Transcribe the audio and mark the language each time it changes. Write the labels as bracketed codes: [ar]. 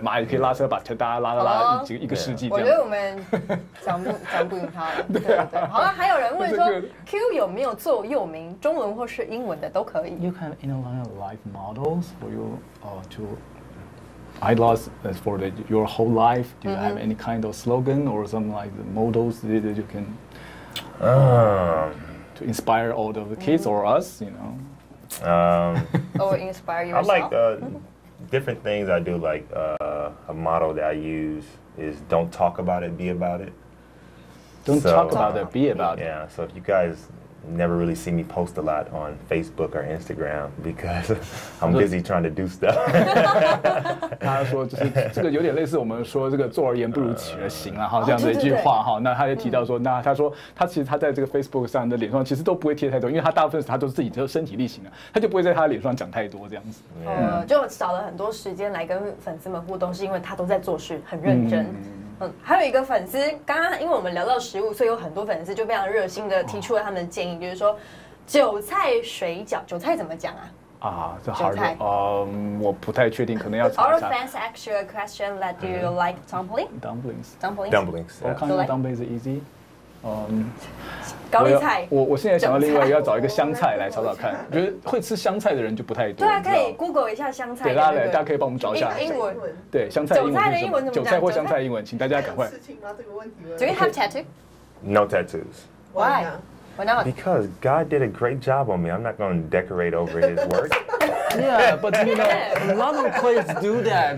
[zh] 马也可以拉车，把大家拉一个世纪。我觉得我们讲不赢他了。对。好了，还有人问说 ，Q 有没有座右铭，中文或是英文的都可以。 [en] You can innovate life models for you to idols for your whole life. Do you have any kind of slogan or something like the models that you can to inspire all the kids or us? You know. Or inspire yourself. I like different things. I do like a motto that I use is "Don't talk about it, be about it." Don't talk about it, be about it. Yeah. So if you guys never really see me post a lot on Facebook or Instagram because I'm busy trying to do stuff. [zh] 他说就是这个有点类似我们说这个做而言不如起而行啊，这样的一句话哈。那他也提到说，那他说他其实他在这个 Facebook 上的脸上其实都不会贴太多，因为他大部分他都是自己的身体力行啊，他就不会在他的脸上讲太多这样子。就少了很多时间来跟粉丝们互动，是因为他都在做事，很认真。还有一个粉丝，刚刚因为我们聊到食物，所以有很多粉丝就非常热心的提出了他们的建议，就是说韭菜水饺，韭菜怎么讲啊？这好的，我不太确定，可能要查一下。 [en] Our fans ask you a question that do you like dumplings? What kind of dumplings is easy? [zh] 高丽菜。我现在想到另外一个要找一个香菜来炒炒看，我觉得会吃香菜的人就不太多。对啊，可以 Google 一下香菜。对，大家可以帮我们找一下英文。对，香菜英文是什么？韭菜的英文怎么讲？韭菜或香菜英文，请大家赶快。事情吗？这个问题。 [en] Do you have tattoo? No tattoos. Why? Why not? Because God did a great job on me. I'm not going to decorate over His work. Yeah, but you know, a lot of players do that.